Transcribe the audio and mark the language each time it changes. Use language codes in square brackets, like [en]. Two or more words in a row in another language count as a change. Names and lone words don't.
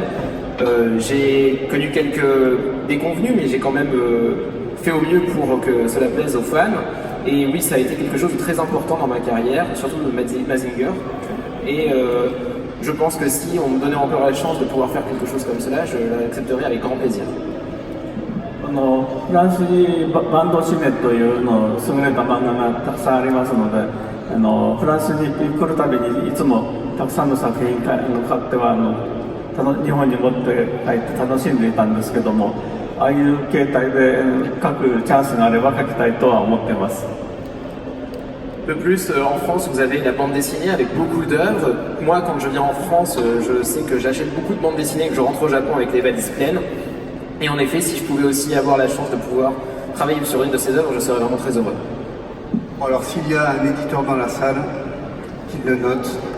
[fr] J'ai connu quelques déconvenues, mais j'ai quand même fait au mieux pour que cela plaise aux fans. Et oui, ça a été quelque chose de très important dans ma carrière, surtout de Mazinger. Et je pense que si on me donnait encore la chance de pouvoir faire quelque chose comme cela, je l'accepterais avec grand plaisir. [ja] フランスにバンドシネというの優れた漫画がたくさんありますので、フランスに来るたびにいつもたくさんの作品買っては日本に持って帰って楽しんでいたんですけども、ああいう形態で書くチャンスがあれば書きたいとは思っています。 [fr] De plus, en France, vous avez la bande dessinée avec beaucoup d'œuvres. Moi, quand je viens en France, je sais que j'achète beaucoup de bandes dessinées et que je rentre au Japon avec les valises pleines. Et en effet, si je pouvais aussi avoir la chance de pouvoir travailler sur une de ces œuvres, je serais vraiment très heureux. Bon, alors s'il y a un éditeur dans la salle, qu'il le note.